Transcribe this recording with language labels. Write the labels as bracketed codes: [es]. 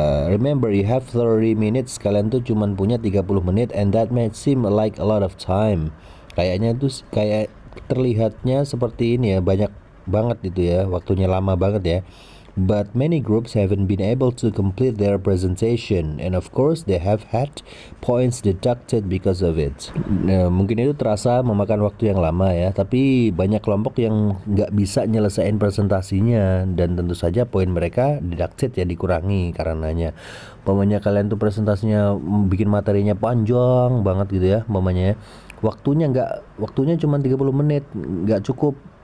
[en] Remember, you have 30 minutes, [id] kalian tuh cuman punya 30 menit, [en] and that may seem like a lot of time. [id] Kayaknya tuh kayak terlihatnya seperti ini ya, banyak banget gitu ya, waktunya lama banget ya. [en] But many groups haven't been able to complete their presentation, and of course they have had points deducted because of it. [id] Nah, mungkin itu terasa memakan waktu yang lama ya, tapi banyak kelompok yang nggak bisa nyelesain presentasinya, dan tentu saja poin mereka deducted ya, dikurangi karenanya. Umpamanya kalian tuh presentasinya bikin materinya panjang banget gitu ya, umpamanya waktunya cuma 30 menit, nggak cukup.